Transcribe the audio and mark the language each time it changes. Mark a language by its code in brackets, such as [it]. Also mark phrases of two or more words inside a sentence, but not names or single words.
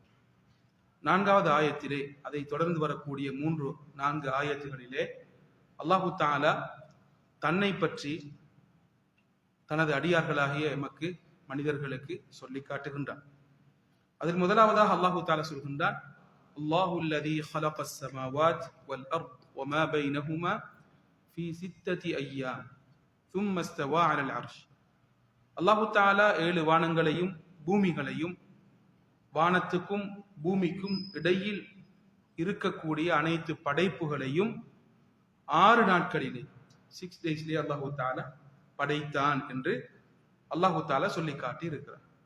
[ta] 4வது ஆயத்திலே அதை தொடர்ந்து வரக்கூடிய 4 ஆயத்துகளிலே [ar] الله تعالى [ta] தன்னை பற்றி தனது அடியார்களாகிய எமக்கு மனிதர்களுக்கு சொல்லி காட்டுகின்றான். அதில் முதலாவதாக அல்லாஹு தஆலா சொல்கின்றான், [ar] الله الذي خلق السماوات والأرض وما بينهما في 6 أيام ثم استوى على العرش. الله تعالى [ta] 7 வானங்களையும் பூமிகளையும் வானத்துக்கும் பூமிக்கும் இடையில் இருக்கக்கூடிய அனைத்து படைப்புகளையும் 6 நாட்களிலே 6 டேஸ்லேயே [ar] الله تعالى [ta] படைத்தான் என்று [ar] الله تعالى [ta] சொல்லி காட்டி இருக்கிறார்.